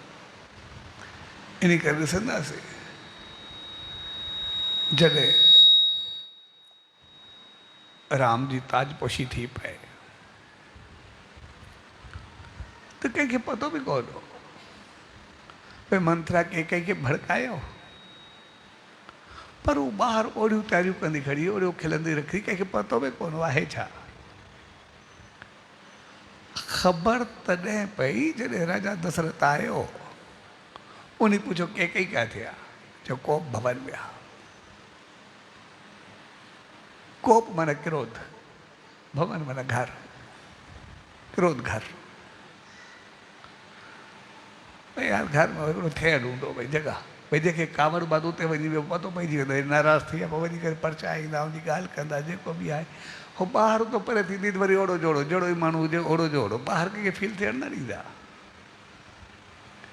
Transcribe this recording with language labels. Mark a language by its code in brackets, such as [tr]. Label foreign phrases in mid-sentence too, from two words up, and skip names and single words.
[sd] इन करे ॾिसंदासीं जॾहिं राम जी ताजपोशी थी पए त कंहिंखे पतो बि कोन हो, भई मंथरा कंहिंखे भड़कायो, पर हू ॿाहिरि ओड़ियूं तयारियूं कंदी खड़ी, ओड़ियूं खिलंदी रखी, कंहिंखे पतो बि कोन आहे छा। ख़बर तॾहिं पई जॾहिं राजा दशरथ आयो, उन पुछो के किथे आहे, जो कोप भवन में आहे। कोप माना क्रोध, भवन माना घर, क्रोध घर। भई यार घर में हिकिड़ो ठहियलु हूंदो भई जॻह, भई जेके कांवर बाद उते वञी वियो पतो पइजी वेंदो, नाराज़ थी विया, पोइ वञी करे परचा ईंदा, उनजी ॻाल्हि कंदा, जेको बि आहे हो ॿाहिरि तो परे थींदी, वरी ओड़ो जोड़ो, जहिड़ो ई माण्हू हुजे ओड़ो जोड़ो, ॿाहिरि कंहिंखे फील थियणु न ॾींदा।